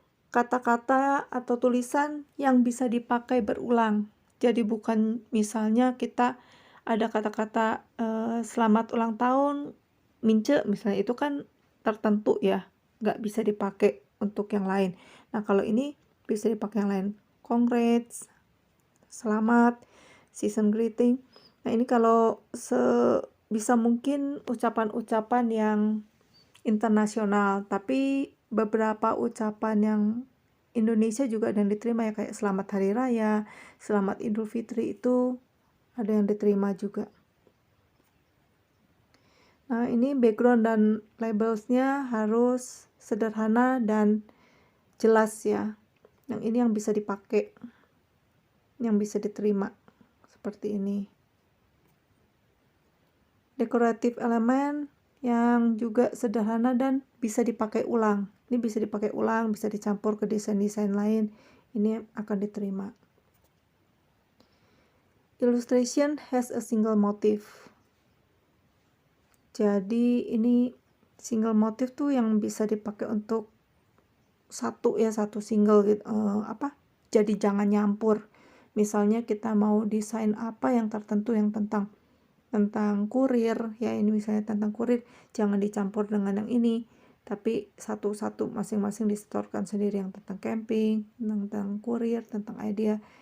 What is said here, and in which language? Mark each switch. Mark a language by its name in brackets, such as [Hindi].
[Indonesian] Kata-kata atau tulisan yang bisa dipakai berulang. Jadi bukan misalnya kita ada kata-kata selamat ulang tahun, mince misalnya, itu kan tertentu ya, nggak bisa dipakai untuk yang lain. Nah kalau ini bisa dipakai yang lain. [English] Congrats, selamat, season greeting. [Indonesian] Nah ini kalau bisa mungkin ucapan-ucapan yang internasional, tapi beberapa ucapan yang Indonesia juga ada yang diterima ya, kayak selamat hari raya, selamat Idul Fitri, itu ada yang diterima juga. Nah ini background dan labelsnya harus sederhana dan jelas ya. Yang ini yang bisa dipakai, yang bisa diterima seperti ini. Dekoratif elemen yang juga sederhana dan bisa dipakai ulang. Ini bisa dipakai ulang, bisa dicampur ke desain-desain lain. Ini akan diterima. [English] Illustration has a single motif. [Indonesian] Jadi ini single motif tuh yang bisa dipakai untuk satu ya, satu single gitu, jadi jangan nyampur. Misalnya kita mau desain apa yang tertentu yang tentang kurir ya, ini misalnya tentang kurir, jangan dicampur dengan yang ini, tapi satu-satu masing-masing disetorkan sendiri, yang tentang camping, tentang kurir, tentang idea.